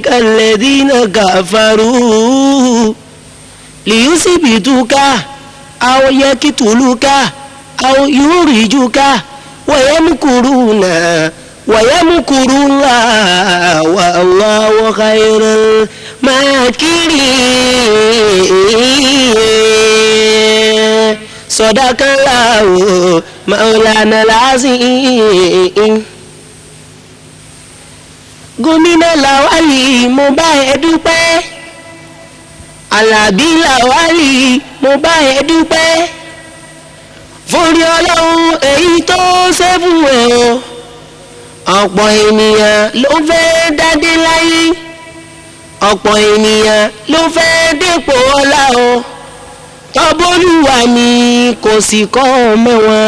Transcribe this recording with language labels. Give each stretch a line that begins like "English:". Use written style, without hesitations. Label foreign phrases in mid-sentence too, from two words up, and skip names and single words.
Arabic: الذين كفروا ليثبتوك أو يقتلوك أو يخرجوك ويمكرون ويمكر الله والله خير الماكرين صدق الله مولانا العظيم.
Yoruba: gómìnà Lawali mo bá ẹ dúpẹ́ Alábí Lawali mo bá ẹ dúpẹ́ forí Ọlọ́run èyí tó ṣe fún ẹ o. ọ̀pọ̀ ènìyàn ló fẹ́ dádé láyé ọ̀pọ̀ ènìyàn ló fẹ́ dépò ọlá o tọ́bólúwa ni kò sì kọ́ ọmọ wọn.